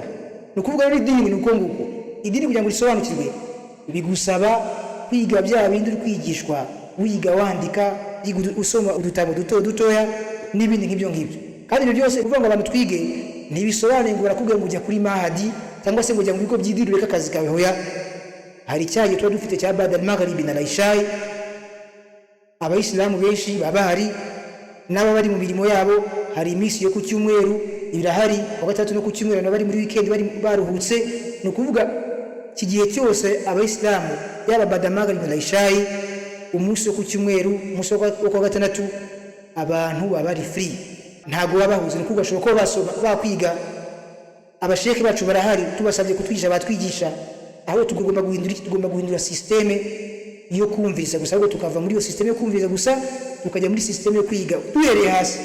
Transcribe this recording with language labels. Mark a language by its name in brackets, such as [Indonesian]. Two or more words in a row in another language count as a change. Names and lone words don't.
[Kinyarwanda] Ni ukuvuga rero idini ni uko nguko. Idini kugira ngo risobanukirwe bigusaba kwiga bya bindi uri kwigishwa, wiga wandika, usoma udutabo dutoya n'ibindi nk'ibyo ngibyo. Kandi ibyo byose kuvuga ngo abantu twige ntibisobanuye ngo barakubwira ngo ujya kuri mahadi cyangwa se ngo ujya mu bigo by'idini ureka akazi kawe. Hoya, hari icyaha tuba dufite cya [Arabic] بعد المغرب [Kinyarwanda] na al-isha'i. Abayisilamu benshi baba hari n'aba bari mu mirimo yabo, hari iminsi yo ku cyumweru irahari, ku gatatu no ku cyumweru n'abari muri weekend bari baruhutse. Ni ukuvuga iki gihe cyose abayisilamu yaba [Arabic] بعد المغرب [Kinyarwanda] na al-isha'i, umunsi wo ku cyumweru, umunsi wo ku gatandatu, abantu baba bari free, ntabwo baba bahuze. Ni ukuvuga ashobora kuba bakwiga. Abasheke bacu barahari, tubasabye kutwigisha batwigisha. Aho tugomba guhindura systeme yo kumviriza gusa, ahubwo tukava muri iyo systeme yo kumviriza gusa tukajya muri systeme yo kwiga duhereye hasi.